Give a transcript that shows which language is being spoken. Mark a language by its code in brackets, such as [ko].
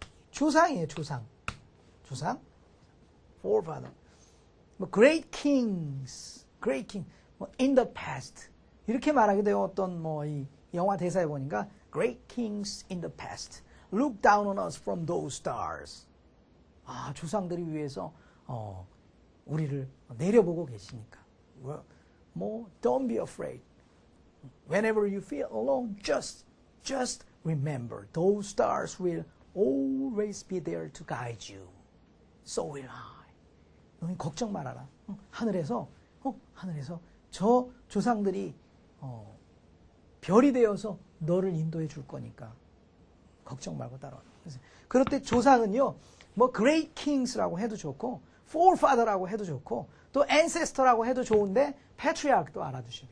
[ko] 조상이에요, 조상. [en] forefather. 뭐 great kings. 뭐 in the past. [ko] 이렇게 말하게 되었던 뭐 이 영화 대사에 보니까 [en] great kings in the past. Look down on us from those stars. [ko] 조상들이 위해서 우리를 내려보고 계시니까. [en] 뭐 don't be afraid. Whenever you feel alone, just remember those stars will always be there to guide you. So will I. [ko] 너희 걱정 말아라. 하늘에서 저 조상들이 별이 되어서 너를 인도해 줄 거니까 걱정 말고 따라와. 그럴 때 조상은요, 뭐 great kings라고 해도 좋고, forefather라고 해도 좋고, 또 ancestor라고 해도 좋은데 patriarch도 알아두시고.